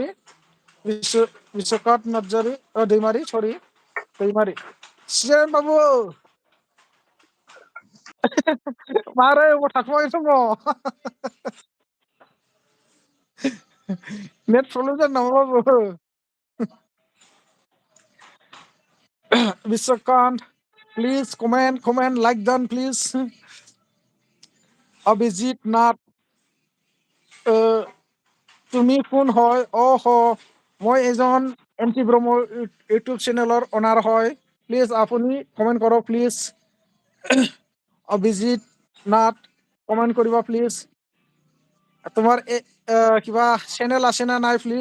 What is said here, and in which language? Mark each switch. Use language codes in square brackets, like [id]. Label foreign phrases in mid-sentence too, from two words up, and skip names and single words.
[brx] विश्वकांत नार्जारी दैमारि, सरि दैमारि। सिजेन बाबु मारै अबाव थाखुमागासिनो दङ? [en] Net problem [brx] jan nama babu. [en] Vishwakant, please comment, like done, please. Abhijit Nath, [as] তুমি কোন হয়? মই এজন এমটি ব্ৰহ্ম ইউটিউব চেনেলৰ অনাৰ হয়। প্লিজ আপুনি কমেণ্ট কৰক প্লিজ। অভিজিত নাথ কমেণ্ট কৰিবা প্লিজ। তোমাৰ কিবা চেনেল আছে না নাই প্লিজ?